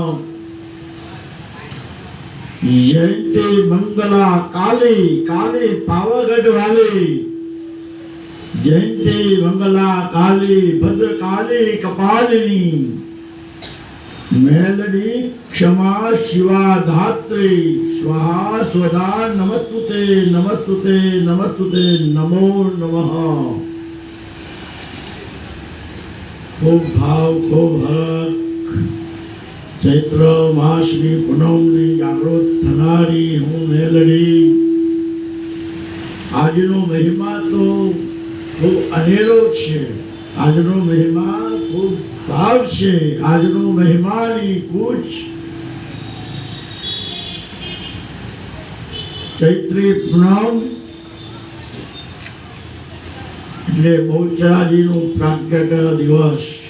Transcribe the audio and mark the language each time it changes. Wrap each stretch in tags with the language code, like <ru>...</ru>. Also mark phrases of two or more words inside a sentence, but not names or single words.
<sa>जयंती मंगला काली काली पावागढ़ वाली, जयंती मंगला काली भद्रकाली कपालिनी, मेलडी क्षमा शिवा धात्री स्वाहा स्वदा नमस्तुते नमस्तुते नमस्तुते नमो नमः।</sa> <gu>ખૂબ ભાવ ખૂબ હક ચૈત્ર માસની પૂનમની જાગૃત થનારી હું મેલડી। આજનો મહિમા તો ખૂબ અનેરો છે, આજનો મહિમા ખૂબ ભાવ છે, આજનો મહિમાની કૂચ ચૈત્રી પૂનમ એટલે બહુચરાજીનો પ્રાગટ્ય દિવસ।</gu>